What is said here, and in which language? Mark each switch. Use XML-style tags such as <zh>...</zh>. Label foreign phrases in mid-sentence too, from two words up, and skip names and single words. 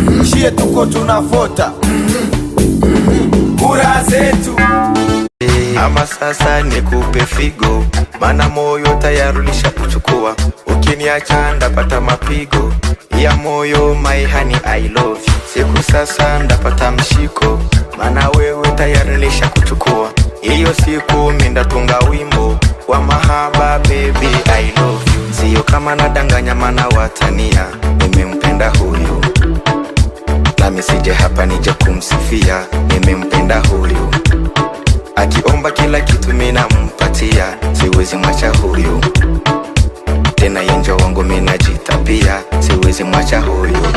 <sw>Chie tuko tunafuata. Kura zetu. Ama sasa nikupe figo, mana moyo tayari ulishakuchukua. Ukiniacha ndapata mapigo ya moyo,</sw> <en>my honey, I love you.</en> <sw>Siku sasa ndapata mshiko, mana wewe tayari ulishakuchukua. Hiyo siku mi ndatunga wimbo wa mahaba,</sw> <en>baby, I love you.</en> <sw>Sio kama nadanganya, mana watania, nimempenda huyu. Nami sije hapa nije kumsifia, nimempenda huyu. Akiomba kila kitu mi nampatia, siwezi mwacha huyu. Tena yenjo wangu mi najitapia, siwezi mwacha huyu.</sw>